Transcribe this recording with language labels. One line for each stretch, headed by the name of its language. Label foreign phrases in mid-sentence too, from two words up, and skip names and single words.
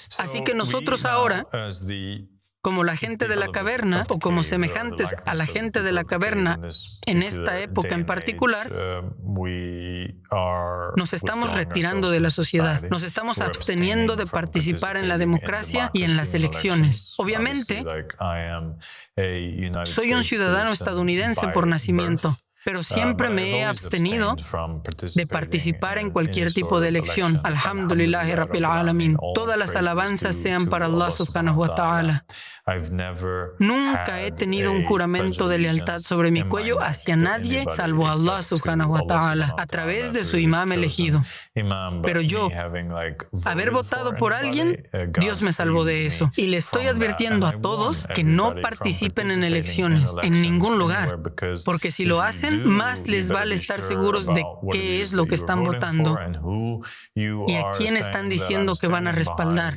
Spanish: Así que nosotros ahora, como la gente de la caverna o como semejantes a la gente de la caverna en esta época en particular, nos estamos retirando de la sociedad, nos estamos absteniendo de participar en la democracia y en las elecciones. Obviamente, soy un ciudadano estadounidense por nacimiento, pero siempre me he abstenido de participar en cualquier tipo de elección.
Arabic: الحمد لله رب العالمين.
Spanish: Todas las alabanzas sean para
Arabic: الله سبحانه وتعالى.
Spanish: Nunca he tenido un juramento de lealtad sobre mi cuello hacia nadie salvo a
Arabic: الله سبحانه وتعالى
Spanish: a través de su imam elegido. Pero yo, haber votado por alguien, Dios me salvó de eso. Y le estoy advirtiendo a todos que no participen en elecciones, en ningún lugar. Porque si lo hacen, más les vale estar seguros de qué es lo que están votando y a quién están diciendo que van a respaldar.